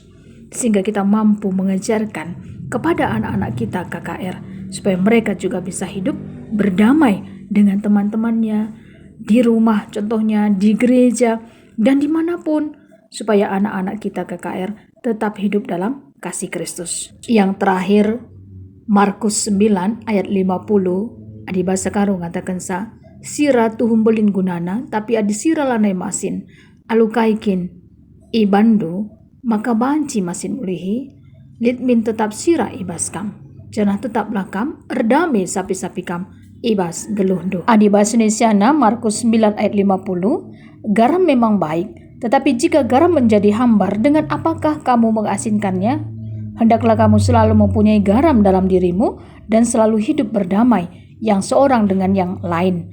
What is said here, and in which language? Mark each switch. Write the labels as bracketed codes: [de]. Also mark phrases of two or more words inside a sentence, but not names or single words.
[id] Sehingga kita mampu mengajarkan kepada anak-anak kita KKR supaya mereka juga bisa hidup berdamai dengan teman-temannya, di rumah contohnya, di gereja, dan dimanapun. Supaya anak-anak kita KKR tetap hidup dalam kasih Kristus. Yang terakhir, [btx] Markus 9 ayat 50, adi bahasa karo ngatakan sira tuhum belin gunana, tapi adi sira lanai masin, alukaikin ibandu, maka banci masin ulihi, litmin tetap sira ibaskam, janah tetap lakam, erdame sapi-sapi kam, ibas geluhdu. Adi bahasa [id] Indonesia Markus 9 ayat 50, garam memang baik, tetapi jika garam menjadi hambar, dengan apakah kamu mengasinkannya? Hendaklah kamu selalu mempunyai garam dalam dirimu dan selalu hidup berdamai yang seorang dengan yang lain.